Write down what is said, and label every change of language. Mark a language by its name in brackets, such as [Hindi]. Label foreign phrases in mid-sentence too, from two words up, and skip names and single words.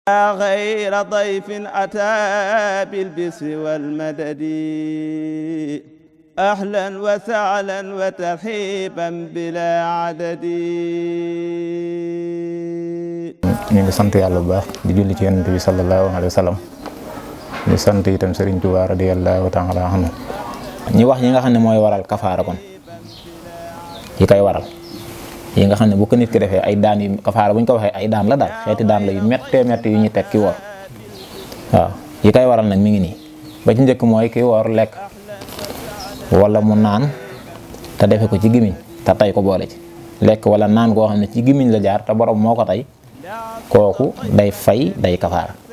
[Arabic] غير ضيف أتى بالبسر والمدد أهلا وسهلا وترحيبا بلا عدد. [Wolof] ñu ngi sant yàlla bu baax di julli ci yonent bi [Arabic] صلى الله عليه وسلم [Wolof] di sant itam Serigne Touba [Arabic] رضي الله تعالى عنه. [Wolof] ñi wax yi nga xam ne mooy waral kafaara kon yi koy waral yi nga xam ne bu ko nit ki defee ay daan yu kafaara bu ñu ko waxee ay daan la daal xeeti daan la yu méttee métti yu ñu teg ki woor waaw yi koy waral nag mi ngi nii ba ci njëkk mooy ki woor lekk wala mu naan te defe ko ci gimiñ te tay ko boole ci lekk wala naan koo xam ne ci gimiñ la jaar te borom moo ko tay kooku day fay day kafaara